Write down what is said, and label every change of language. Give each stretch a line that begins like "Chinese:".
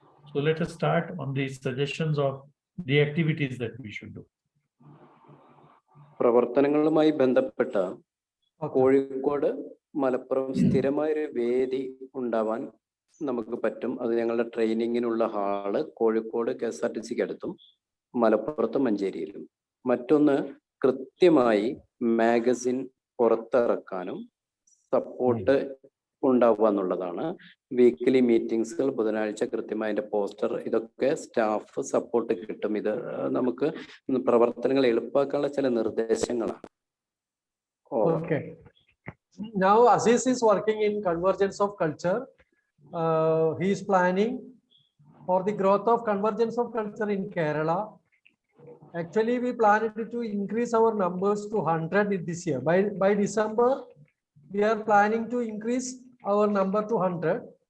English: So let us start on the suggestions of the activities that we should do.
Malayalam: പ്രവർത്തനങ്ങളുമായി ബന്ധപ്പെട്ട കോഴിക്കോട് മലപ്പുറം സ്ഥിരമായൊരു വേദി ഉണ്ടാവാൻ നമുക്ക് പറ്റും. അത് ഞങ്ങളുടെ ട്രെയിനിങ്ങിനുള്ള ഹാള് കോഴിക്കോട് KSRTCക്ക് അടുത്തും മലപ്പുറത്തും മഞ്ചേരിയിലും. മറ്റൊന്ന് കൃത്യമായി മാഗസിൻ പുറത്തിറക്കാനും സപ്പോർട്ട് ഉണ്ടാവുക എന്നുള്ളതാണ്. വീക്ക്ലി മീറ്റിംഗ്സുകൾ, ബുധനാഴ്ച കൃത്യമായി അതിന്റെ പോസ്റ്റർ, ഇതൊക്കെ സ്റ്റാഫ് സപ്പോർട്ട് കിട്ടും. ഇത് നമുക്ക് പ്രവർത്തനങ്ങൾ എളുപ്പമാക്കാനുള്ള ചില നിർദ്ദേശങ്ങളാണ്.
English: Okay. Now Aziz is working in Convergence of Culture. He is planning for the growth of Convergence of Culture in Kerala. Actually, we planned to increase our numbers to 100 this year. By December, we are planning to increase our number to 100.